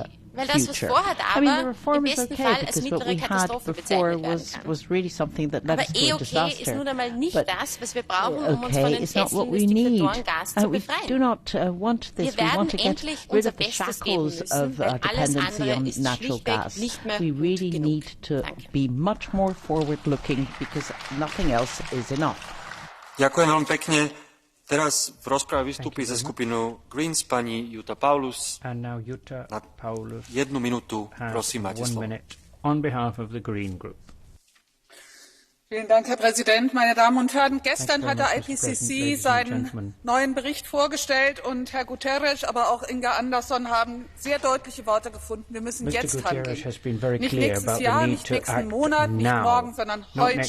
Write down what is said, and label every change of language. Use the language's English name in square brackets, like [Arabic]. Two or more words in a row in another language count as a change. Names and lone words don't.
[German] Weil das, was vorhat, aber im besten Fall als mittlere Katastrophe bezeichnet werden kann. Aber okay ist nun einmal nicht das, was wir brauchen, um uns von den fesseln Diktatoren-Gas zu befreien. Wir werden endlich unser Bestes geben müssen, weil alles andere ist schlichtweg nicht mehr gut genug. [Slovak] Ďakujem veľmi pekne. Teraz v rozprave vystúpi za skupinu Greens pani Jutta Paulus. Na 1 minútu, prosím, máte slovo. [German] Vielen Dank, Herr Präsident, meine Damen und Herren. Gestern hat der IPCC seinen neuen Bericht vorgestellt und Herr Guterres, aber auch Inga Andersson haben sehr deutliche Worte gefunden. Wir müssen jetzt handeln. Nicht nächstes Jahr, nicht nächsten Monat, nicht morgen, sondern heute.